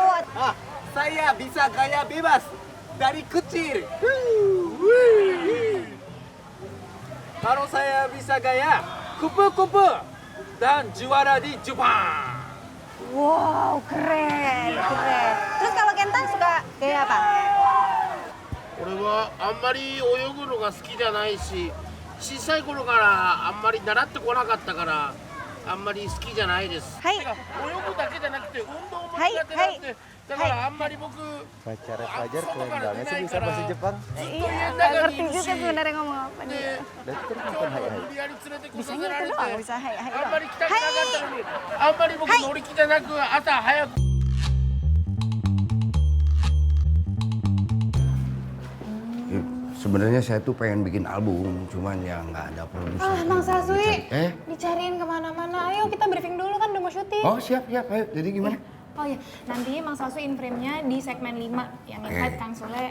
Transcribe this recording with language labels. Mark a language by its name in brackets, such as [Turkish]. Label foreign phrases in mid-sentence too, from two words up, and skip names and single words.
[Indonesian] Saya bisa gaya bebas dari kecil. Kalau saya bisa gaya kupu-kupu dan juara di Jepang. Wow, keren, keren. Terus kalau Kenta suka gaya apa? [Japanese] 俺はあんまり泳ぐのが好きじゃないし、小さい頃からあんまり習ってこなかったからあんまり好きじゃないです。はいてか泳ぐだけじゃなくて運動も苦はい手なんで、だからあんまり僕 [Indonesian] Pacara Fajar keren banget sih bisa bahasa Jepang. [Japanese] ずっと [Indonesian] Iya, [Japanese] 家の [Indonesian] nggak [Japanese] 中 [Indonesian] ngerti [Japanese] にいる [Indonesian] juga [Japanese] し、 [Indonesian] sebenarnya ngomong apa [Japanese] で [Indonesian] dia. Dan terus [Japanese] 今 [Indonesian] bukan [Japanese] 日 [Indonesian] hai [Japanese] も [Indonesian] hai. [Japanese] 無理やり連れてこさせ [Indonesian] Bisanya [Japanese] ら [Indonesian] itu [Japanese] れて、 [Indonesian] doang, bisa [Japanese] hai hai あん [Indonesian] doang. [Japanese] まり来たくなかったのに、あんまり僕乗り気じゃなく朝早く [Indonesian] Sebenarnya saya tuh pengen bikin album, cuman ya nggak ada produser. Bang Saswi. Eh? Dicariin kemana-mana. Ayo kita briefing dulu kan udah mau syuting. Oh siap, ayo. Jadi gimana? Oh iya, nanti Mang Saswi in-frame-nya di segmen 5 yang invite Kang Sule.